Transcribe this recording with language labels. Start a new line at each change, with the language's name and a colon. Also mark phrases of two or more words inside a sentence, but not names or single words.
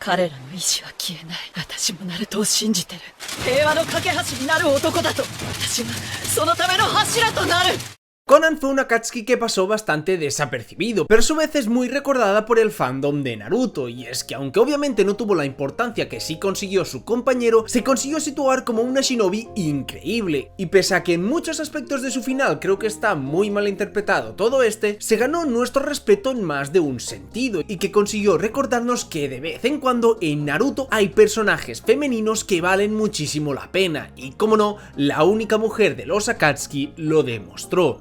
Japanese: 彼らの意志は消えない。私もナルトを信じてる。平和の架け橋になる男だと。私はそのための柱となる。
Spanish: Conan fue una Akatsuki que pasó bastante desapercibido, pero a su vez es muy recordada por el fandom de Naruto, y es que aunque obviamente no tuvo la importancia que sí consiguió su compañero, se consiguió situar como una shinobi increíble, y pese a que en muchos aspectos de su final creo que está muy mal interpretado todo se ganó nuestro respeto en más de un sentido, y que consiguió recordarnos que de vez en cuando en Naruto hay personajes femeninos que valen muchísimo la pena, y como no, la única mujer de los Akatsuki lo demostró.